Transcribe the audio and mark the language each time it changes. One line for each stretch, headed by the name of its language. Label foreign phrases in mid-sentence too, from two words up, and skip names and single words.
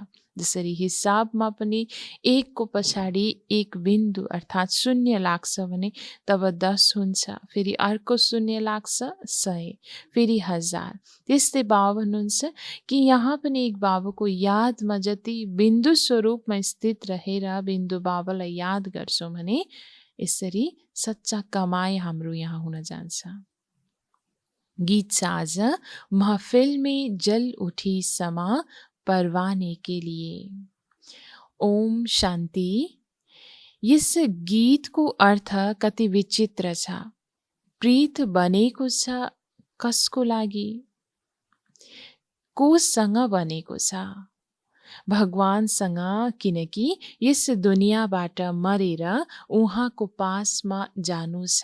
Nepali: जसरी हिसाबमा पनि 1 को पछाडि 1 बिन्दु अर्थात् 0 लाग्छ भने तब 10 हुन्छ, फेरि अर्को 0 लाग्छ 100, फेरि 1000। त्यस्तै बाबा भन्नुहुन्छ कि यहाँ पनि एक बाबाको यादमा जति बिन्दु स्वरूपमा स्थित रहेर बिन्दु बाबालाई याद गर्छौँ भने यसरी सच्चा कमाई हाम्रो यहाँ हुन जान्छ। गीत छ आज,
Hindi: महफिल में जल उठी समा परवाने के लिए।
Sanskrit: ओम शान्ति।
Nepali: यस गीतको अर्थ कति विचित्र छ। प्रीत बनेको छ कसको लागि? कोसँग बनेको छ? भगवानसँग, किनकि यस दुनियाँबाट मरेर उहाँको पासमा जानु छ।